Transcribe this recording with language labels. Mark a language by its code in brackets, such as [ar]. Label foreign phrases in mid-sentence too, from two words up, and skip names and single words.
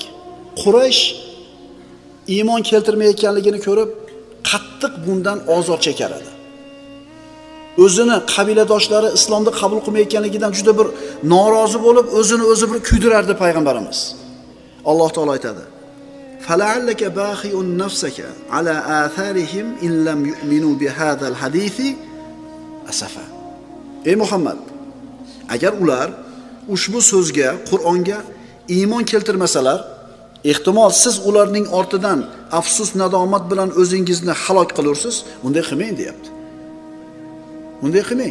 [uz] Quraysh iymon keltirmayotganligini ko'rib, qattiq bundan ozor chekar edi. O'zini qabiladoshlari islomni qabul qilmayotganligidan juda bir norozi bo'lib, o'zini o'zi bir kuydirardi payg'ambarimiz. Alloh taolo aytadi: [ar] "فلعلك باخع نفسك على آثارهم إن لم يؤمنوا بهذا الحديث أسفا." [uz] Ey Muhammad, agar ular ushbu so'zga, Qur'onga iymon keltirmasalar, ehtimol siz ularning ortidan afsus nadomat bilan o'zingizni halok qilursiz. Bunday qilmang deyapti. Bunday qilmang.